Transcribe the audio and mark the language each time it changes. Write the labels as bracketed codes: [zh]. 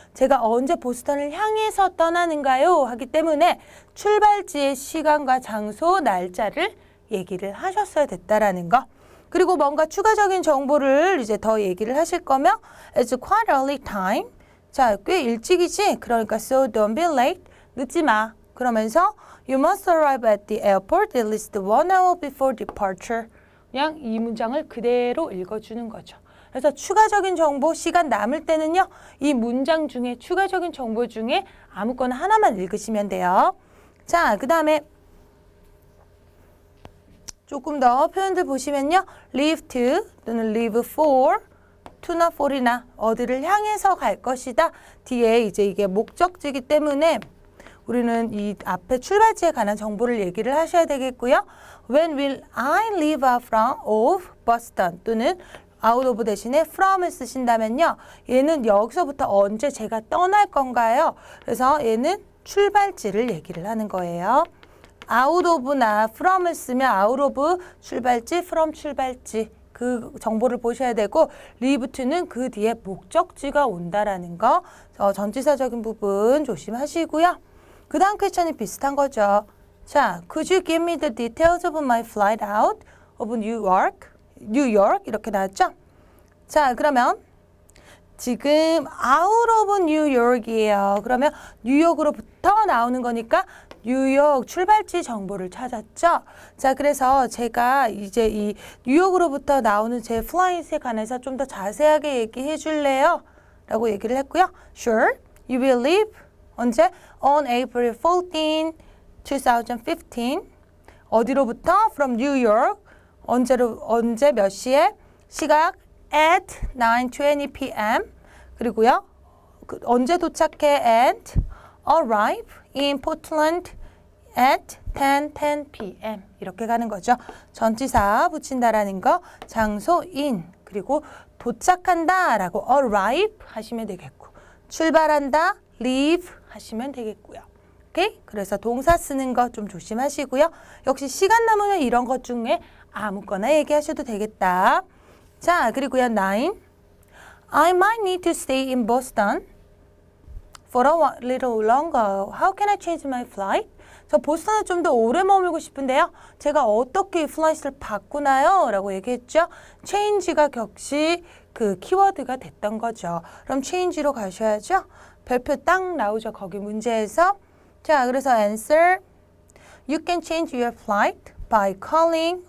[ko] 제가 언제 보스턴을 향해서 떠나는가요? 하기 때문에 출발지의 시간과 장소, 날짜를 얘기를 하셨어야 됐다라는 거. 그리고 뭔가 추가적인 정보를 이제 더 얘기를 하실 거면 [en] It's quite early time. [ko] 자, 꽤 일찍이지? 그러니까 [en] so don't be late. [ko] 늦지 마. 그러면서 [en] You must arrive at the airport at least 1 hour before departure. [ko] 그냥 이 문장을 그대로 읽어주는 거죠. 그래서 추가적인 정보, 시간 남을 때는요. 이 문장 중에 추가적인 정보 중에 아무거나 하나만 읽으시면 돼요. 자, 그 다음에 조금 더 표현들 보시면요. leave to 또는 leave for, to나 for이나 어디를 향해서 갈 것이다. 뒤에 이제 이게 목적지이기 때문에 우리는 이 앞에 출발지에 관한 정보를 얘기를 하셔야 되겠고요. [en] When will I leave from of Boston [ko] 또는 out of 대신에 from을 쓰신다면요. 얘는 여기서부터 언제 제가 떠날 건가요? 그래서 얘는 출발지를 얘기를 하는 거예요. out of나 from을 쓰면 out of 출발지, from 출발지 그 정보를 보셔야 되고 leave to는 그 뒤에 목적지가 온다라는 거 전치사적인 부분 조심하시고요. 그 다음 퀘션이 비슷한 거죠. [en] 자, could you give me the details of my flight out of New York? [ko] 이렇게 나왔죠? 자, 그러면 지금 out of New York이에요. 그러면 뉴욕으로부터 나오는 거니까 뉴욕 출발지 정보를 찾았죠? 자, 그래서 제가 이제 이 뉴욕으로부터 나오는 제 플라이트에 관해서 좀 더 자세하게 얘기해 줄래요? 라고 얘기를 했고요. [en] Sure, you will leave [ko] 언제? [en] On April 14, 2015. [ko] 어디로부터? [en] From New York. [ko] 언제 몇 시에? 시각 [en] at 9:20 p.m. [ko] 그리고요. 언제 도착해? [en] And arrive in Portland at 10:10 p.m. [ko] 이렇게 가는 거죠. 전치사 붙인다라는 거, 장소 in, 그리고 도착한다라고 arrive 하시면 되겠고, 출발한다 leave 하시면 되겠고요. 오케이? 그래서 동사 쓰는 거 좀 조심하시고요. 역시 시간 남으면 이런 것 중에 아무거나 얘기하셔도 되겠다. 자, 그리고요. 9. [en] I might need to stay in Boston for a little longer. How can I change my flight? [ko] 저 보스턴에 좀 더 오래 머물고 싶은데요. 제가 어떻게 플라이트를 바꾸나요? 라고 얘기했죠. change가 격시 그 키워드가 됐던 거죠. 그럼 change로 가셔야죠. 별표 딱 나오죠. 거기 문제에서. 자, 그래서 [en] answer. You can change your flight by calling.